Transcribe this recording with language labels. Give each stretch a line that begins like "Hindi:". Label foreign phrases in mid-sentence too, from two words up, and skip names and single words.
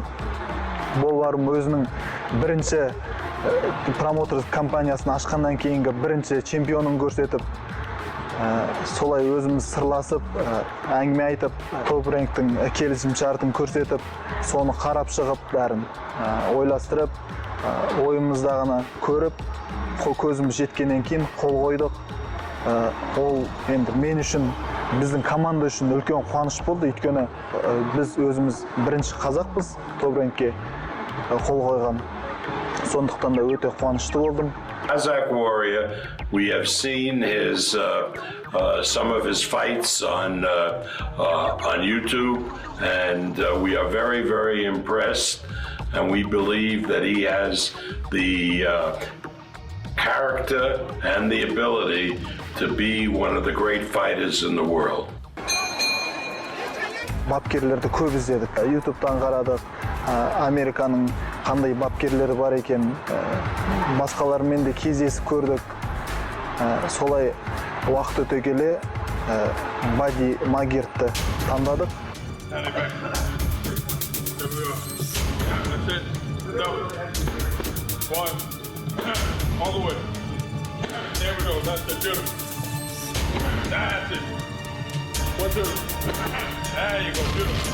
Kazakh: Боб Арум өзінің бірінші промоутер компаниясын ашқаннан кейінгі бірінші чемпионын көрсетіп, солай өзіміз сырласып, әңгіме айтып, Топрингтің келісім шартын көрсетіп, соны қарап шығып, бәрін ойластырып, ойымыздағыны көріп, көзіміз жеткеннен кейін қол қойдық. Ол енді мен үшін, біздің команда үшін үлкен қуаныш болды, өйткені біз өзіміз бірінші қазақпыз Топрингке қол қойған. Сондықтан да өте қуанышты болдым.
English: Kazakh Warrior, we have seen his some of his fights on YouTube, and we are very impressed, and we believe that he has the character and the ability to be one of the great fighters in the world.
Kazakh: Бапкерлерді көп іздедік. YouTube'дан қарадық, Американың қандай бапкерлері бар екен, басқалармен де кездесіп көрдік. Солай уақыт өте келе Бадди Макгертті таңдадық.
English: All the way. There we go. That's it. Beautiful. That's it. 1, 2. There you go. Beautiful.